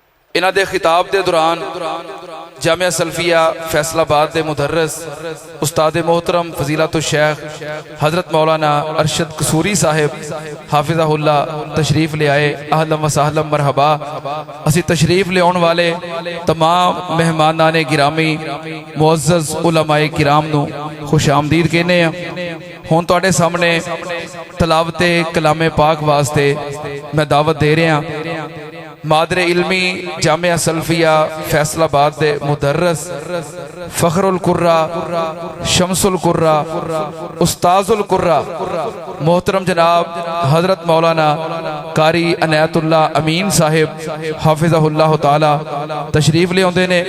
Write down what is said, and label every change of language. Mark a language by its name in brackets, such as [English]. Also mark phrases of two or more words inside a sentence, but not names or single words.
[Punjabi] ਇਹਨਾਂ ਦੇ ਖਿਤਾਬ ਦੇ ਦੌਰਾਨ ਜਾਮਿਆ ਸਲਫੀਆ ਫੈਸਲਾਬਾਦ ਦੇ ਮੁਦਰਸ ਉਸਤਾਦ ਮੁਹਤਰਮ ਫਜ਼ੀਲਤੁ ਸ਼ੇਖ ਹਜ਼ਰਤ ਮੌਲਾਨਾ ਅਰਸ਼ਦ ਕਸੂਰੀ ਸਾਹਿਬ ਹਾਫਿਜ਼ਹੁੱਲਾ ਤਸ਼ਰੀਫ ਲੈ ਆਏ। [Arabic] أهلا وسهلا مرحبا. [Punjabi] ਅਸੀਂ ਤਸ਼ਰੀਫ ਲਿਆਉਣ ਵਾਲੇ तमाम ਮਹਿਮਾਨਾਂ ਨੇ ਗਿਰਾਮੀ ਮੁਅੱਜ਼ਜ਼ ਉਲਮਾਏ ਕਿਰਾਮ ਨੂੰ ਖੁਸ਼ ਆਮਦੀਦ ਕਹਿੰਦੇ ਆ। ਹੁਣ ਤੁਹਾਡੇ ਸਾਹਮਣੇ ਤਲਾਵਤ ਕਲਾਮੇ ਪਾਕ ਵਾਸਤੇ ਮੈਂ ਦਾਵਤ ਦੇ ਰਿਹਾ। ਮਾਦਰੇ ਇਲਮੀ ਜਾਮਿਆ ਸਲਫੀਆ ਫੈਸਲਾਬਾਦ ਦੇ ਮੁਦੱਰਸ ਫ਼ਖ਼ਰੁਲ ਕੁੱਰਾ ਸ਼ਮਸੁਲ ਕੁੱਰਾ ਉਸਤਾਜ਼ੁਲ ਕੁੱਰਾ ਮੋਹਤਰਮ ਜਨਾਬ ਹਜ਼ਰਤ ਮੌਲਾਨਾ ਕਾਰੀ ਅਨਾਇਤੁੱਲਾ ਅਮੀਨ ਸਾਹਿਬ ਹਾਫ਼ਿਜ਼ਹੁੱਲਾ ਤਾਲਾ ਤਸ਼ਰੀਫ਼ ਲੈ ਆਉਂਦੇ ਨੇ।